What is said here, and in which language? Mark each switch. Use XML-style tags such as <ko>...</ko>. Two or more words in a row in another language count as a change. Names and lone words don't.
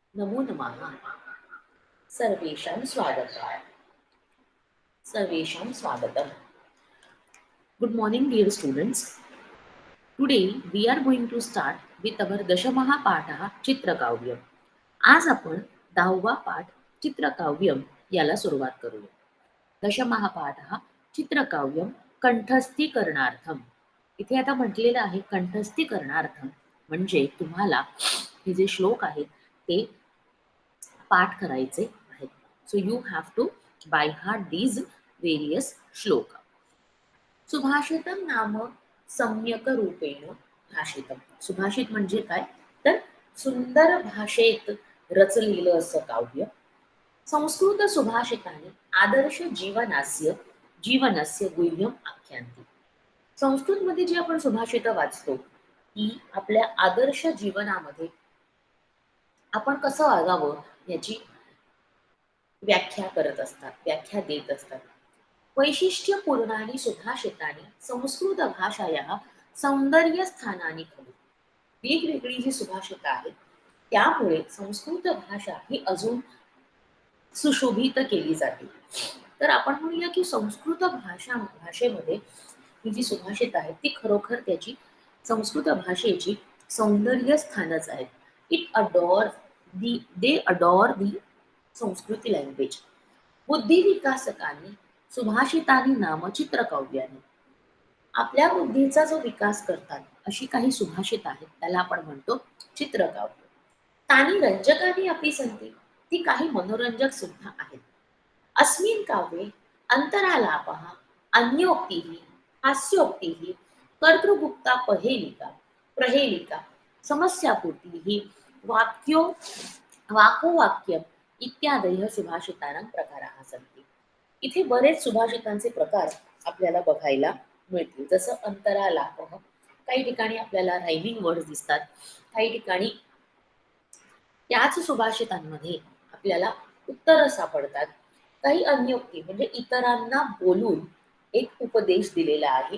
<sa>नमो नमः. सर्वेषां स्वागतम्. सर्वेषां स्वागतम्.</sa> <en>Good morning, dear students. Today we are going to start with our</en> <sa>दशमहा पाठः चित्रकाव्यम.</sa> <mr>आज आपण 10वा पाठ चित्रकाव्यम याला सुरुवात करूया.</mr> <sa>दशमहा पाठः चित्रकाव्यम कंठस्थीकरणार्थम.</sa> <mr>इथे आता म्हटलेलं आहे कंठस्थीकरणार्थम म्हणजे तुम्हाला हे जे श्लोक आहेत ते पाठ करायचे आहेत.</mr> <en>so you have to by heart these various shlok.</en> <sa>सुभाषितम नाम सम्यक रूपेण भाषितम.</sa> <mr>सुभाषित म्हणजे काय तर सुंदर भाषेत रचलेलं असं काव्य.</mr> <sa>संस्कृत सुभाषिताने आदर्श जीवनस्य गुह्यम आख्यांती.</sa> <mr>संस्कृतमध्ये जी आपण सुभाषित वाचतो ती आपल्या आदर्श जीवनामध्ये आपण कसं वागावं याची व्याख्या करत असतात, व्याख्या देत असतात.</mr> <sa>वैशिष्ट्यपूर्णानि सुभाषितानि संस्कृत भाषायाः सौंदर्यस्थानानि खलु.</sa> <mr>वेगवेगळी जी सुभाषितं आहेत त्यामुळे संस्कृत भाषा ही अजून सुशोभित केली जाते. तर आपण म्हणूया की संस्कृत भाषेमध्ये ही जी सुभाषित आहेत ती खरोखर त्याची संस्कृत भाषेची सौंदर्य स्थानच आहेत.</mr> <en>it adore the adore the Sanskrit language.</en> <mr>बुद्धिविकासकांनी सुभाषितांनी नामचित्रकाव्याने आपल्या बुद्धीचा जो विकास करतात अशी काही सुभाषित आहेत त्याला आपण म्हणतो चित्रकाव्य.</mr> <sa>तानी रंजकानी अपि सन्ति.</sa> <mr>ती काही मनोरंजक सुद्धा आहेत.</mr> <sa>अस्मिन् काव्ये अंतरालापः अन्योक्तिः हास्योक्तिः कर्तृगुप्ता प्रहेलिका समस्यापूर्तिः वाक्यो वाकोवाक्यम इत्यादयः सुभाषितानां प्रकाराः सन्ति.</sa> <mr>इथे बरेच सुभाषितांचे प्रकार आपल्याला बघायला मिळतील. जसं अंतरालापः, काही ठिकाणी आपल्याला</mr> <en>rhyming words</en> <mr>दिसतात, काही ठिकाणी त्याच सुभाषितांमध्ये आपल्याला उत्तर सापडतात. काही अन्योक्ती म्हणजे इतरांना बोलून एक उपदेश दिलेला आहे.</mr>